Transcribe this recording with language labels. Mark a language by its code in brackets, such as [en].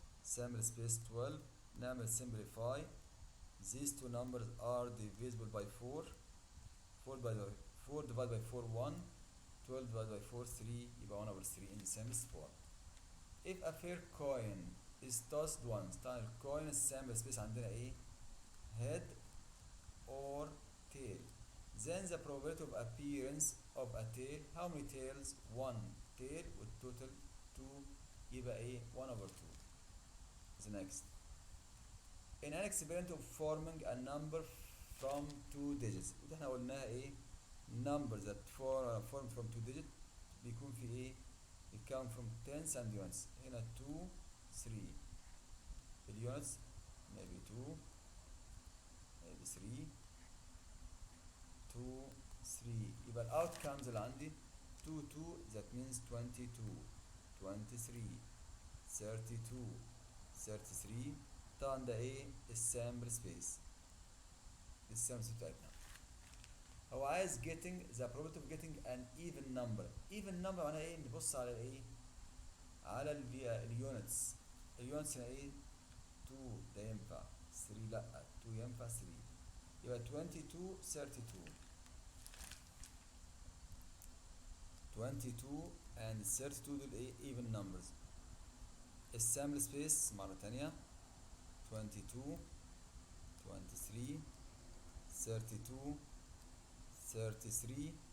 [en] sample space 12. [ar] نعمل [en] simplify. These two numbers are divisible by 4. 4 divided by 4 1. 12 divided by 4 3. [ar] يبقى [en] 1 over 3 in the simplest form. If a fair coin is tossed once. [ar] طبعا الكوين السامبل سبيس عندنا ايه؟ [en] head or tail. Then the probability of appearance of a tail. How many tails? 1 tail with total 2. [ar] يبقى ايه؟ [en] 1 over 2. The next. In an experiment of forming a number from 2 digits. [ar] وده احنا قلناها ايه؟ [en] numbers that form from 2 digits [ar] بيكون في ايه؟ [en] it come from tens and units. [ar] هنا 2 3. [en] الunits maybe 2 maybe 3 2 3. [ar] يبقى ال outcomes اللي عندي 2 2 [en] that means [ar] 22 23 32 33. طبعا ده ايه؟ السامبل سبيس. السامبل سبيس بتاعتنا. هو عايز [en] getting the probability of getting an even number. [ar] even number معناها ايه؟ نبص على الايه؟ على اليونتس. اليونتس هنا ايه؟ 2 ده ينفع 3 لا 2 ينفع 3. يبقى 22 32 22 [en] and 32 [ar] دول ايه؟ [en] even numbers. [ar] السامبل سبيس مرة تانية 22 23 32 33.